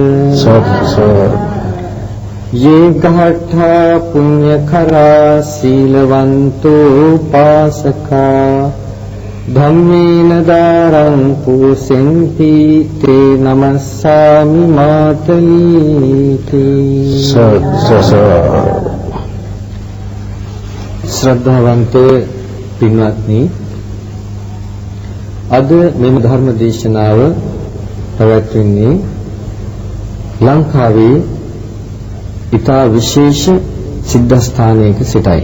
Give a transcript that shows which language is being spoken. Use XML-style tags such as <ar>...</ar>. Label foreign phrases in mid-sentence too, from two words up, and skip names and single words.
<pi>ye ghatha punyakara silavanto pasaka dhammena daraṃ pusenti te namassāmi mātalīti</pi> <si>ශ්‍රද්ධාවන්ත පින්වත්නි අද මෙම ධර්ම දේශනාව පැවැත්වෙන්නේ ලංකාවේ ඉතා විශේෂ සිද්ධාස්ථානයක සිටයි.</si>